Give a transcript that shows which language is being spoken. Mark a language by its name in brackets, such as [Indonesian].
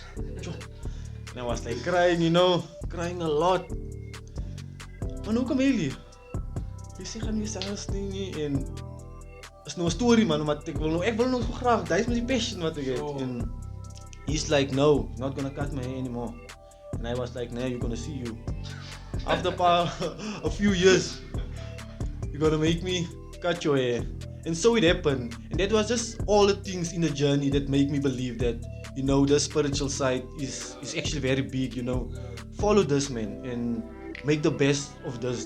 [English] And I was like crying, crying a lot. [Afrikaans] Maar hoe kom jullie? Jy sê gaan nie sy hare sny nie, en is nou 'n storie man, want ek wil nou so graag. Daai is my passion wat ek het. [English] And he's like, no, you're not gonna cut my hair anymore. And I was like, nah, you're gonna see you. After a few years, you're gonna make me cut your hair. And so it happened. And that was just all the things in the journey that make me believe that, the spiritual side is actually very big, Follow this, man, and make the best of this.